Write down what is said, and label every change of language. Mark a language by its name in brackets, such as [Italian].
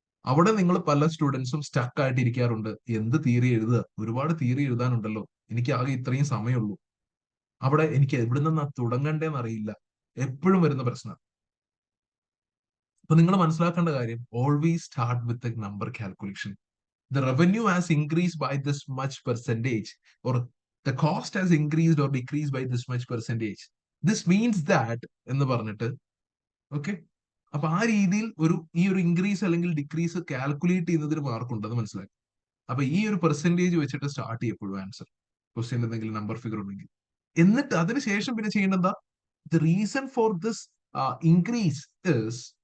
[Malayalam] അവിടെ നിങ്ങൾ പല സ്റ്റുഡൻസും സ്റ്റക്ക് ആയിട്ട് ഇരിക്കാറുണ്ട്. എന്ത് തിയറി എഴുതുക, ഒരുപാട് തിയറി എഴുതാനുണ്ടല്ലോ, എനിക്ക് ആകെ ഇത്രയും സമയമുള്ളൂ, അവിടെ എനിക്ക് എവിടെ നിന്നാ തുടങ്ങണ്ടേന്ന് അറിയില്ല, എപ്പോഴും വരുന്ന പ്രശ്നം. അപ്പൊ നിങ്ങൾ മനസ്സിലാക്കേണ്ട കാര്യം, [English] Always start with a number calculation. The revenue has increased by this much percentage, or the cost has increased or decreased by this much percentage. This means that [Malayalam] എന്ന് പറഞ്ഞിട്ട് ഓക്കെ. അപ്പൊ ആ രീതിയിൽ ഈ ഒരു ഇൻക്രീസ് അല്ലെങ്കിൽ ഡിക്രീസ് കാൽക്കുലേറ്റ് ചെയ്യുന്നതിന് മാർക്കുണ്ടെന്ന് മനസ്സിലാക്കി. അപ്പൊ ഈ ഒരു പെർസെന്റേജ് വെച്ചിട്ട് സ്റ്റാർട്ട് ചെയ്യപ്പോഴും ആൻസർ ക്വസ്റ്റ്യൻ എന്തെങ്കിലും നമ്പർ ഫിഗർ ഉണ്ടെങ്കിൽ, എന്നിട്ട് അതിനുശേഷം പിന്നെ ചെയ്യേണ്ടത്, [English] the reason for this increase is